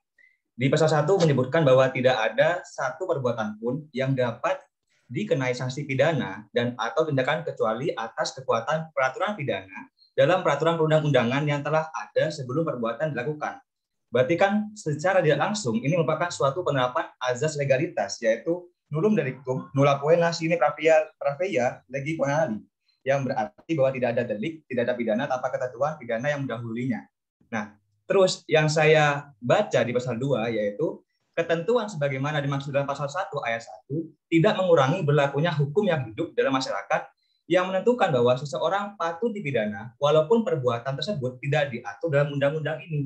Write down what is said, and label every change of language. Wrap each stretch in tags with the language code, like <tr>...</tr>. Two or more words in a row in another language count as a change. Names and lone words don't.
<id>Di pasal 1 menyebutkan bahwa tidak ada satu perbuatan pun yang dapat dikenai sanksi pidana dan atau tindakan kecuali atas kekuatan peraturan pidana dalam peraturan perundang-undangan yang telah ada sebelum perbuatan dilakukan. Berarti kan secara tidak langsung ini merupakan suatu penerapan azas legalitas, yaitu</id> <la>nullum delictum nulla poena sine praevia legi penali,</la> <id>yang berarti bahwa tidak ada delik, tidak ada pidana tanpa ketentuan pidana yang mendahulunya. Nah, terus yang saya baca di pasal 2 yaitu ketentuan sebagaimana dimaksud dalam pasal 1 ayat 1 tidak mengurangi berlakunya hukum yang hidup dalam masyarakat yang menentukan bahwa seseorang patut dipidana walaupun perbuatan tersebut tidak diatur dalam undang-undang ini.</id>